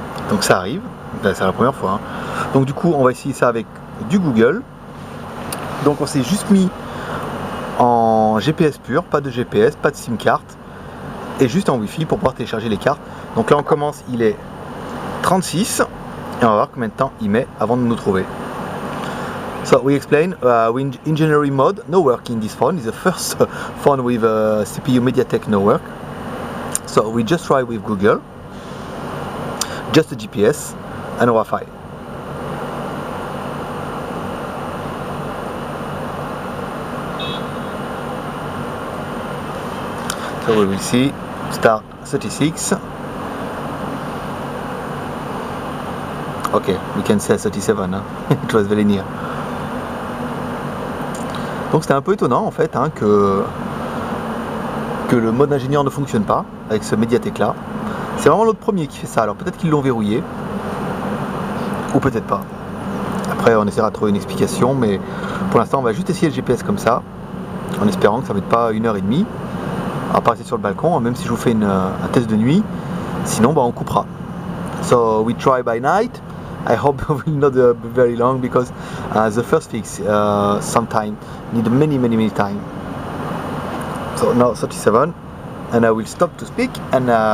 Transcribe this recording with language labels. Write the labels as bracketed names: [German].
[French] Donc ça arrive, c'est la première fois. Hein. Donc du coup, on va essayer ça avec du Google. Donc on s'est juste mis en GPS pur, pas de GPS, pas de SIM card, et juste en Wi-Fi pour pouvoir télécharger les cartes. Donc là on commence, il est 36, et on va voir combien de temps il met avant de nous trouver. [English] So we explain, engineering mode, no work in this phone. It's the first phone with CPU MediaTek no work. So we just try with Google, just the GPS and Wi-Fi. So we will see, star 36. Okay, we can say 37, huh? It was very near. [French] Donc c'était un peu étonnant en fait hein, que le mode ingénieur ne fonctionne pas avec ce Mediatek là. C'est vraiment l'autre premier qui fait ça, alors peut-être qu'ils l'ont verrouillé ou peut-être pas. Après on essaiera de trouver une explication, mais pour l'instant on va juste essayer le GPS comme ça en espérant que ça ne va être pas 1h30. On va pas rester sur le balcon, même si je vous fais un test de nuit, sinon on coupera. [English] So we try by night. I hope it will not be very long because the first fix sometimes need many time. So now 37, and I will stop to speak and